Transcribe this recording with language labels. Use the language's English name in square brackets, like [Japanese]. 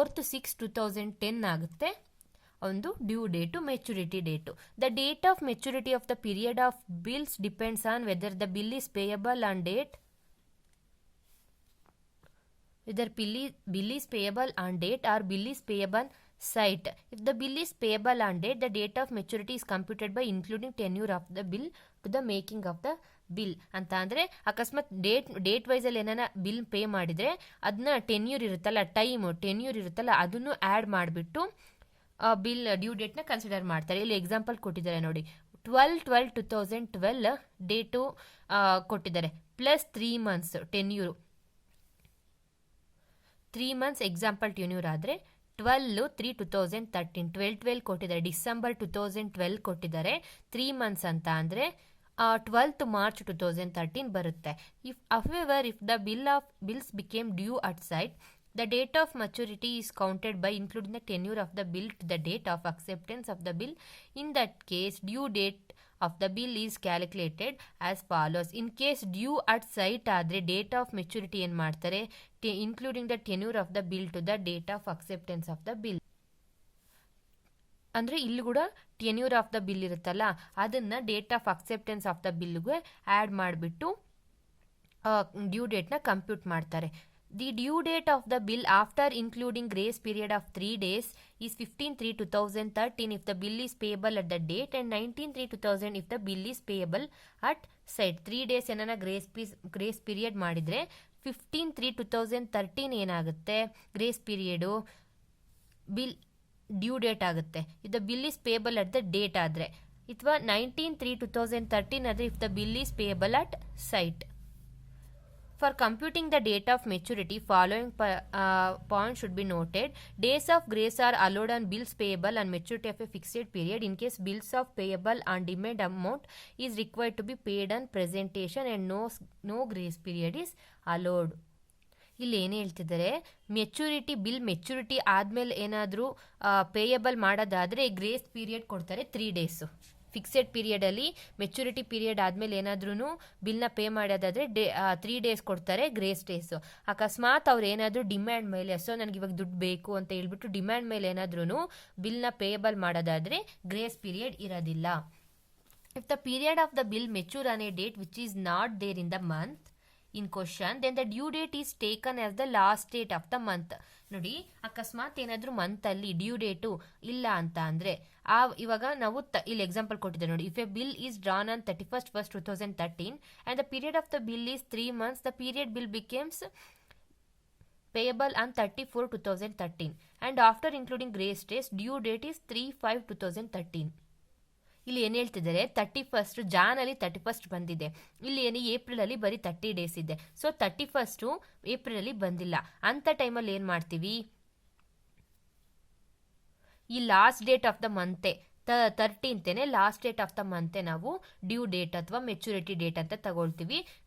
[Kannada] 4/6/2010 ಆಗುತ್ತೆ ಒಂದು due date, maturity date. [English] The date of maturity of the period of bills depends on whether the bill is payable on date. Whether bill is payable on date or bill is payable site. If the bill is payable on date, the date of maturity is computed by including tenure of the bill to the making of the bill. [Kannada] ಅಂತ ಅಂದರೆ ಅಕಸ್ಮಾತ್ date ವೈಸಲ್ಲಿ ಏನಾನ bill pay ಮಾಡಿದರೆ ಅದನ್ನ tenure ಇರುತ್ತಲ್ಲ ಅದನ್ನು add ಮಾಡಿಬಿಟ್ಟು bill due ಡೇಟ್ನ consider ಮಾಡ್ತಾರೆ. ಇಲ್ಲಿ ಎಕ್ಸಾಂಪಲ್ ಕೊಟ್ಟಿದ್ದಾರೆ ನೋಡಿ, 12/12/2012 ಡೇಟು ಕೊಟ್ಟಿದ್ದಾರೆ, plus 3 months tenure. 3 months example tenure ಆದರೆ 12/3/2013 12/12 ಕೊಟ್ಟಿದ್ದಾರೆ. ಡಿಸೆಂಬರ್ 2012 ಕೊಟ್ಟಿದ್ದಾರೆ. 3 ಮಂತ್ಸ್ ಅಂತ ಅಂದರೆ [English] 12th March 2013 [Kannada] ಬರುತ್ತೆ. [English] If the bills became due at site, the date of maturity is counted by including the tenure of the bill to the date of acceptance of the bill. In that case, due date of the bill is calculated as follows. In case due at site ಆದರೆ date of maturity [Kannada] ಏನು ಮಾಡ್ತಾರೆ, [English] Including the tenure of the bill to the date of acceptance of the bill. [Kannada] ಅಂದರೆ ಇಲ್ಲಿ ಕೂಡ [English] tenure of the bill [Kannada] ಇರುತ್ತಲ್ಲ, ಅದನ್ನು [English] date of acceptance of the ಬಿಲ್ಗೆ [Kannada] add ಮಾಡಿಬಿಟ್ಟು due ಡೇಟ್ನ compute ಮಾಡ್ತಾರೆ. [English] The due date of the bill after including grace period of 3 days is 15/3/2013 if the bill is payable at the date and 19/3/2000 if the bill is payable at site. [Kannada] 3 days ಏನಾನ grace period ಮಾಡಿದರೆ 15/3/2013 ಏನಾಗುತ್ತೆ, grace period bill due date ಆಗುತ್ತೆ. [English] if the bill is payable at the date [Kannada] ಆದರೆ, ಅಥವಾ 19/3/2013 ಆದರೆ [English] If the bill is payable at sight. For computing the date of maturity, following points should be noted. Days of grace are allowed on bills payable and maturity of a fixed period. In case bills of payable and demand amount is required to be paid on presentation and no grace period is allowed. [Kannada] ಇಲ್ಲಿ ಏನು ಹೇಳ್ತಿದ್ದಾರೆ, maturity ಆದಮೇಲೆ ಏನಾದರೂ payable ಮಾಡೋದಾದರೆ grace period ಕೊಡ್ತಾರೆ 3 days. Fixed ಪೀರಿಯಡಲ್ಲಿ maturity period ಆದಮೇಲೆ ಏನಾದ್ರೂ ಬಿಲ್ನ ಪೇ ಮಾಡೋದಾದರೆ 3 days ಕೊಡ್ತಾರೆ ಗ್ರೇಸ್ ಡೇಸು. ಅಕಸ್ಮಾತ್ ಅವ್ರು ಏನಾದರೂ ಡಿಮ್ಯಾಂಡ್ ಮೇಲೆ, ಸೊ ನನಗೆ ಇವಾಗ ದುಡ್ಡು ಬೇಕು ಅಂತ ಹೇಳ್ಬಿಟ್ಟು ಡಿಮ್ಯಾಂಡ್ ಮೇಲೆ ಏನಾದ್ರೂ ಬಿಲ್ನ ಪೇಯಬಲ್ ಮಾಡೋದಾದರೆ ಗ್ರೇಸ್ ಪೀರಿಯಡ್ ಇರೋದಿಲ್ಲ. [English] If the period of the bill mature on a date which is not there in the month in question, then the due date is taken as the last date of the month. [Kannada] ನೋಡಿ, ಅಕಸ್ಮಾತ್ ಏನಾದರೂ ಮಂತಲ್ಲಿ due date ಇಲ್ಲ ಅಂತ ಅಂದರೆ ಇವಾಗ ನಾವು ಇಲ್ಲಿ example ಕೊಟ್ಟಿದ್ದಾರೆ ನೋಡಿ. [English] If a bill is drawn on 31/1/2013 and the period of the bill is 3 months, the period bill becomes payable on 30/4/2013 and after including grace days, due date is 3/5/2013. [Kannada] ಇಲ್ಲಿ ಏನು ಹೇಳ್ತಿದ್ದಾರೆ, 31st ಜಾನಲ್ಲಿ 31st ಬಂದಿದೆ, ಇಲ್ಲಿ ಏನು ಏಪ್ರಿಲಲ್ಲಿ ಬರೀ 30 days ಇದೆ. So 31st ಏಪ್ರಿಲಲ್ಲಿ ಬಂದಿಲ್ಲ ಅಂಥ ಟೈಮಲ್ಲಿ ಏನು ಮಾಡ್ತೀವಿ, ಈ [English] last date of the ಮಂತೆ [Kannada] 13th last date of the ಮಂತೆ ನಾವು ಡ್ಯೂ ಡೇಟ್ ಅಥವಾ ಮೆಚುರಿಟಿ ಡೇಟ್ ಅಂತ ತಗೊಳ್ತೀವಿ.